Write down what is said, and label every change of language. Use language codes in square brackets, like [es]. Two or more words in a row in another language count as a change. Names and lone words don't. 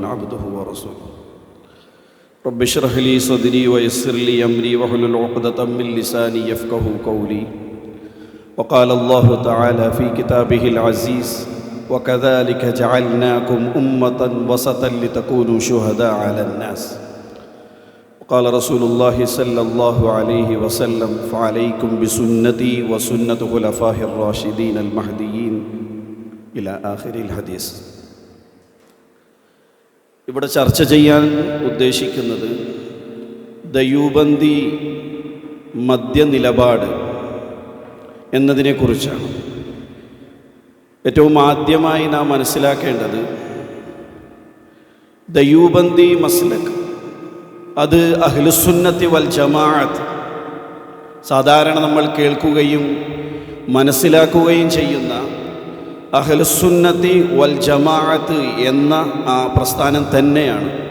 [ar] عبده ورسوله رب اشرح لي صدري ويسر لي أمري واحلل عقدة من لساني يفقهوا قولي وقال الله تعالى في كتابه العزيز وكذلك جعلناكم أمة وسطا لتكونوا شهداء على الناس وقال رسول الله صلى الله عليه وسلم فعليكم بسنتي وسنة خلفائه الراشدين المهديين إلى آخر الحديث. [ml] ഇവിടെ ചർച്ച ചെയ്യാൻ ഉദ്ദേശിക്കുന്നത് ദയൂബന്ദി മദ്യനിലപാട് എന്നതിനെക്കുറിച്ചാണ്. ഏറ്റവും ആദ്യമായി നാം മനസ്സിലാക്കേണ്ടത് ദയൂബന്ദി മസ്ലക് അത് [ar] أهل السنة والجماعة [ml] സാധാരണ നമ്മൾ കേൾക്കുകയും മനസ്സിലാക്കുകയും ചെയ്യുന്ന [ar] أهل السنة والجماعة [ml] എന്ന ആ പ്രസ്ഥാനം തന്നെയാണ്.